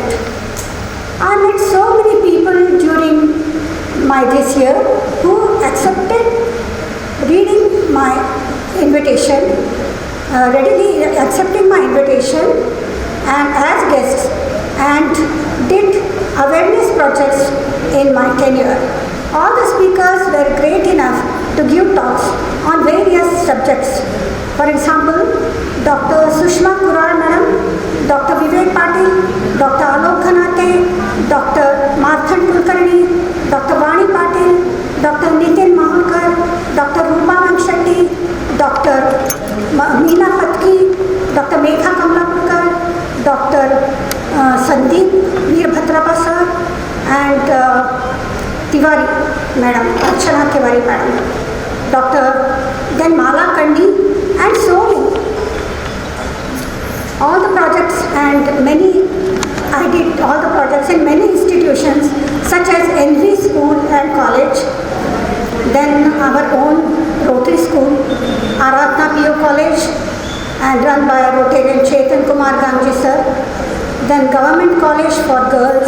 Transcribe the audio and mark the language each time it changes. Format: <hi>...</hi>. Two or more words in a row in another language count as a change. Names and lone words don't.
<en>I met so many people during this year who accepted reading my invitation, readily accepting my invitation and as guests and did awareness projects in my tenure. All the speakers were great enough to give talks on various subjects. For example, Dr. Sushma Kurar Madam, Dr. Vivek Patil, Dr. Alok Khanate, Dr. Marthan Kulkarni, Dr. Vani Patil, Dr. Nitin Mahakar, Dr. Rupa Vanshetty, Dr. Meena Patki, Dr. Megha Kamlapurkar, Dr. Sandeep Veerbhadrapa sir, and Tiwari Madam, Archana Tiwari Madam, Dr. then Mala Kandi, and so many. All the projects and I did all the projects in many institutions such as NV School and College, then our own Rotary School, Aradhna PO College, and run by Rotarian Chetan Kumar Ganji sir, then Government College for Girls.</en>